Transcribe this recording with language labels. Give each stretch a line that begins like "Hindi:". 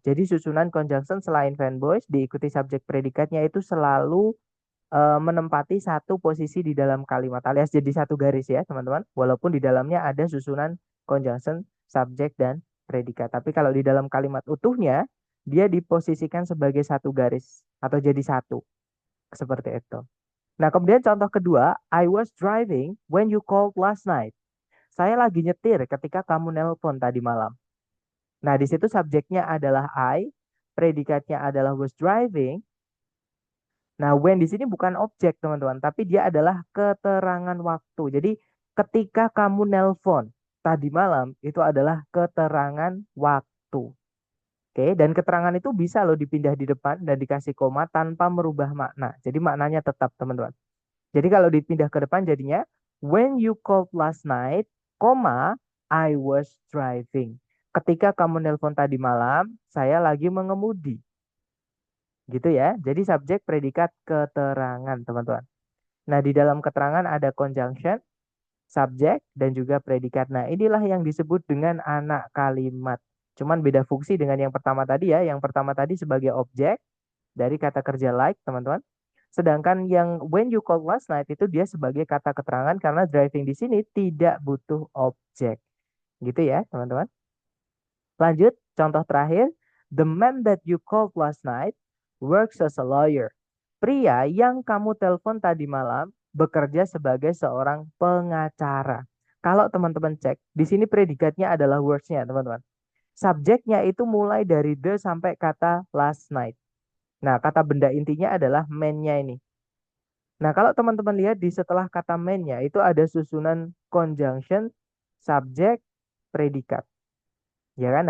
Indonesian: Jadi susunan conjunction selain fanboys diikuti subjek predikatnya itu selalu menempati satu posisi di dalam kalimat alias jadi satu garis ya teman-teman. Walaupun di dalamnya ada susunan conjunction, subjek dan predikat. Tapi kalau di dalam kalimat utuhnya dia diposisikan sebagai satu garis atau jadi satu seperti itu.
English: Nah, kemudian contoh kedua, I was driving when you called last night.
Indonesian: Saya lagi nyetir ketika kamu nelpon tadi malam. Nah, di situ subjeknya adalah I, predikatnya adalah was driving. Nah, when di sini bukan objek, teman-teman, tapi dia adalah keterangan waktu. Jadi, ketika kamu nelpon tadi malam, itu adalah keterangan waktu. Oke, dan keterangan itu bisa loh dipindah di depan dan dikasih koma tanpa merubah makna. Jadi, maknanya tetap, teman-teman. Jadi, kalau dipindah ke depan jadinya,
English: when you called last night, koma, I was driving.
Indonesian: Ketika kamu nelpon tadi malam, saya lagi mengemudi. Gitu ya. Jadi subjek predikat keterangan, teman-teman. Nah, di dalam keterangan ada conjunction, subjek, dan juga predikat. Nah, inilah yang disebut dengan anak kalimat. Cuman beda fungsi dengan yang pertama tadi ya. Yang pertama tadi sebagai objek dari kata kerja like, teman-teman. Sedangkan yang
English: when you call last night
Indonesian: itu dia sebagai kata keterangan karena driving di sini tidak butuh objek. Gitu ya, teman-teman. Lanjut, contoh terakhir.
English: The man that you called last night works as a lawyer.
Indonesian: Pria yang kamu telepon tadi malam bekerja sebagai seorang pengacara. Kalau teman-teman cek, di sini predikatnya adalah words-nya, teman-teman. Subjeknya itu mulai dari the sampai kata last night. Nah, kata benda intinya adalah man-nya ini. Nah, kalau teman-teman lihat di setelah kata man-nya itu ada susunan conjunction, subjek, predikat. Ya kan?